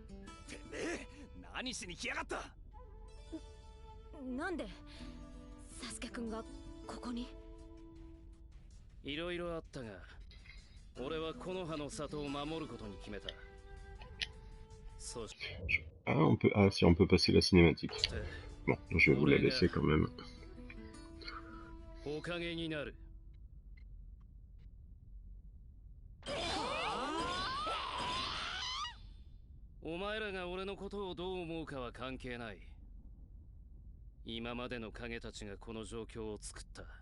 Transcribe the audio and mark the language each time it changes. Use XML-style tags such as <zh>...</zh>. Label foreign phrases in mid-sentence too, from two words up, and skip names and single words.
<ja>てめえ、何しに来やがった。なんでサスケくんがここに？いろいろあったが、俺は木の葉の里を守ることに決めた。そして</ja> <fr>Ah, si on peut passer la cinématique. Bon, je vais vous la laisser quand même.</fr> <ja>おかげになる。お前らが俺のことをどう思うかは関係ない。今までの影たちがこの状況を作った。</ja>